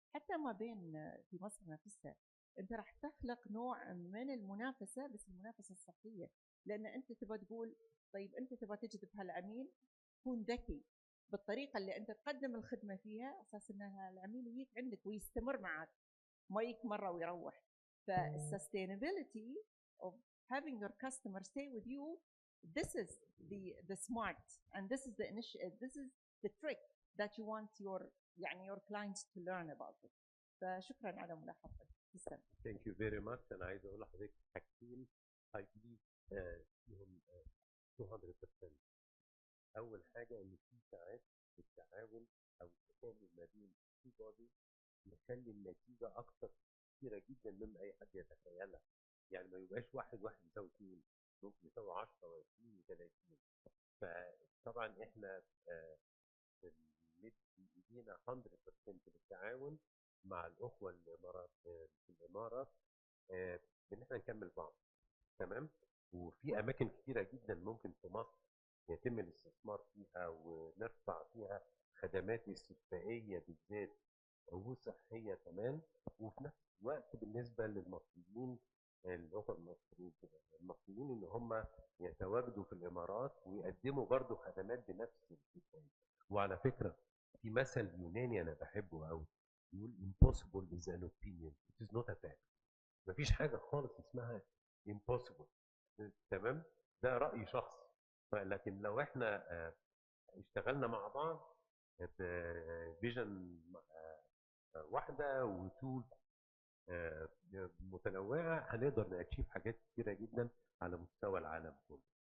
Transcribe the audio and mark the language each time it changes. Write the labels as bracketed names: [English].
[Arabic] حتى ما بين في مصر نفسها انت راح تخلق نوع من المنافسه، بس المنافسه الصحيه، لان انت تبغى تقول طيب انت تبغى تجذب هالعميل، كون ذكي بالطريقه اللي انت تقدم الخدمه فيها، اساس ان العميل يجيك عندك ويستمر معك، ما يجيك مره ويروح. فال [English] sustainability of having your customer stay with you, this is the smart and this is the trick that you want your يعني your clients to learn about it. [Arabic] فشكرا على ملاحظتك. [English] Thank you very much. [Arabic] أنا عايز أقول لحضرتك حاجتين [English] I believe [Arabic] فيهم 200%. أول حاجة إن في ساعات التعاون أو التكامل ما بين [English] two body [Arabic] يخلي النتيجة أكتر كتيرة جدا مما أي حد يتخيلها. يعني ما يبقاش واحد يساوي 2، ممكن يساوي 10 و20 و30. فطبعا إحنا بندي إيدينا 100% للتعاون مع الأخوة الإمارات في الإمارات إن إحنا نكمل بعض. تمام. وفي أماكن كتيرة جدا ممكن في مصر يتم الاستثمار فيها ونرفع فيها خدمات استشفائية بالذات وصحية كمان، وفي نفس الوقت بالنسبة للمصريين الأخوة المصريين إن هم يتواجدوا في الإمارات ويقدموا برضو خدمات بنفس الكفاية. وعلى فكرة في مثل يوناني أنا بحبه قوي، [English] يقول impossible is an opinion it is not a fact. [Arabic] مفيش حاجة خالص اسمها impossible. تمام؟ ده رأي شخص. لكن لو احنا اشتغلنا مع بعض بفيجن واحدة وتول متنوعة هنقدر نأتشيف حاجات كتيرة جدا على مستوى العالم كله.